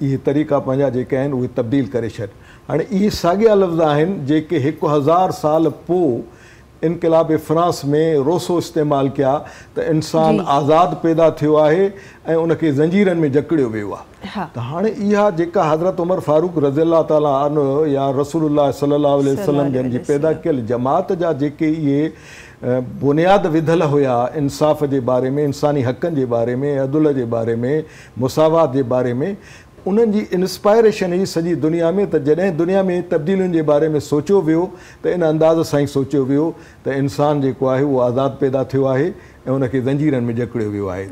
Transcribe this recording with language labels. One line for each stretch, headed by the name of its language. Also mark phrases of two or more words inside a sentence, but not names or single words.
Sindhi: इहे तरीक़ा पंहिंजा जेके आहिनि उहे तब्दील करे छॾ। हाणे इहे साॻिया लफ़्ज़ आहिनि जेके 1000 साल पोइ इनकलाब फ्रांस में रोसो इस्तेमालु कया त इंसान आज़ादु पैदा थियो आहे ऐं उनखे ज़ंजीरनि में जकड़ियो वियो आहे। त हाणे इहा जेका हज़रत उमर फारूक
Arabic: رضي الله تعالى عنه
Sindhi: या रसूलुल्लाह
Arabic: صلى الله عليه وسلم
Sindhi: जन जी पैदा कयल जमात जा जेके इहे बुनियाद विधल हुया इंसाफ़ जे बारे में, इंसानी हक़नि जे बारे में, अदल जे बारे में, मुसावात जे बारे में, उन्हनि जी इंस्पायरेशन हुई सॼी दुनिया में। त जॾहिं दुनिया में तब्दीलियुनि जे बारे में सोचियो वियो त इन अंदाज़ सां ई सोचियो वियो त इंसान जेको आहे उहो आज़ादु पैदा थियो आहे ऐं उनखे ज़ंजीरनि में जकड़ियो वियो आहे।